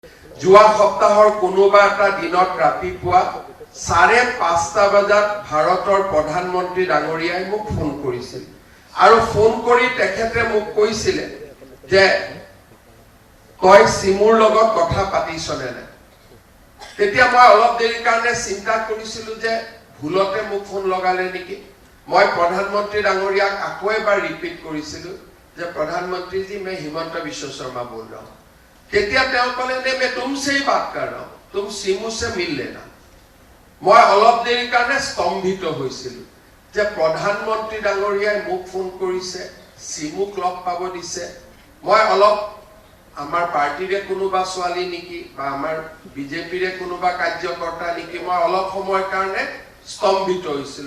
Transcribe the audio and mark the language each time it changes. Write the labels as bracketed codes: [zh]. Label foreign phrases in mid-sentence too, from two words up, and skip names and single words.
[as] যোৱা সপ্তাহৰ কোনোবা এটা দিনত ৰাতিপুৱা 5:30 বজাত ভাৰতৰ প্ৰধানমন্ত্ৰী ডাঙৰীয়াই মোক ফোন কৰিছিল আৰু ফোন কৰি তেখেতে মোক কৈছিল যে তই সিমুৰ লগত কথা পাতিছনে না। তেতিয়া মই অলপ দেৰিৰ কাৰণে চিন্তা কৰিছিলো যে ভুলতে মোক ফোন লগালে নেকি। মই প্ৰধানমন্ত্ৰী ডাঙৰীয়াক আকৌ এবাৰ ৰিপিট কৰিছিলো যে [hi] प्रधानमंत्री जी मैं हिमंत विश्व शर्मा बोल रहा हूं। [as] তেতিয়া তেওঁ কলে নে [hi] मैं तुमसे ही बात कर रहा हूं, तुम सिमू से मिल लेना। [as] মই অলপ দেৰি কাৰণে স্তম্ভিত হৈছিলো যে প্ৰধানমন্ত্ৰী ডাঙৰীয়াই মোক ফোন কৰিছে, সিমুক লগ পাব দিছে। মই অলপ আমাৰ পাৰ্টিৰে কোনোবা ছোৱালী নেকি বা আমাৰ বিজেপিৰে কোনোবা কাৰ্যকৰ্তা নেকি, মই অলপ সময়ৰ কাৰণে স্তম্ভিত হৈছিলো।